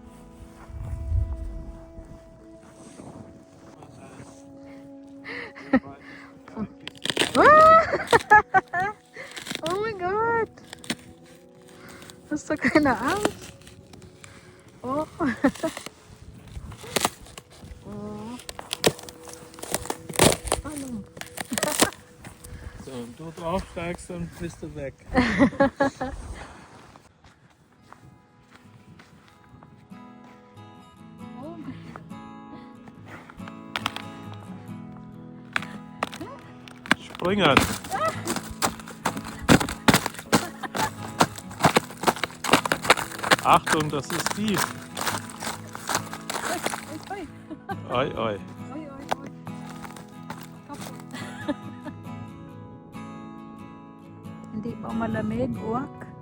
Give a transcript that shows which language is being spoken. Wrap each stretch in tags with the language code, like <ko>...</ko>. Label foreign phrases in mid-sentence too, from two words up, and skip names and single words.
<en>Oh my God!</en> <tl>Gusto ka na ang? Oh. Oh. Ano?</tl> <de>So, du draufsteigst, dann bist du weg.</de> <en>Oh my.</en> <de>Springen! Achtung, das ist tief. Ay. Oi, oi. Oy. Kapot.</de> <tl>Hindi ba malamig? Uwak?</tl>